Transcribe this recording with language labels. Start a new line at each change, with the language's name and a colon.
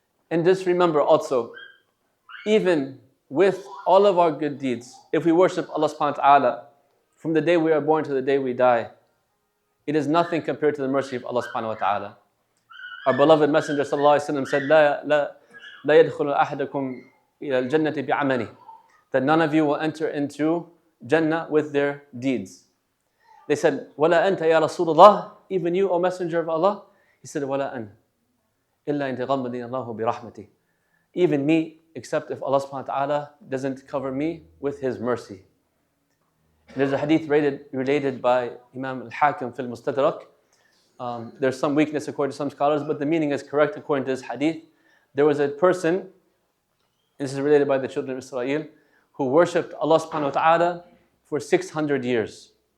English: And just remember also, even with all of our good deeds, if we worship Allah subhanahu wa ta'ala from the day we are born to the day we die, it is nothing compared to the mercy of Allah subhanahu wa ta'ala. Our beloved Messenger sallallahu alayhi wa sallam said,
Arabic: لا يدخل أحدكم إلى الجنة بعمله.
English: That none of you will enter into Jannah with their deeds. They said,
Arabic: وَلَا أَنْتَ يَا رَسُولَ اللَّهِ.
English: Even you, O Messenger of Allah? He said,
Arabic: وَلَا أَنْ إِلَّا إِنْ تَغَمَّدِنَ اللَّهُ بِرَحْمَتِهِ.
English: Even me, except if Allah subhanahu wa ta'ala doesn't cover me with His mercy. And there's a hadith related by Imam al-Hakim fil Mustadrak. There's some weakness according to some scholars, but the meaning is correct according to this hadith. There was a person, and this is related by the children of Israel, who worshipped Allah subhanahu wa ta'ala for 600 years.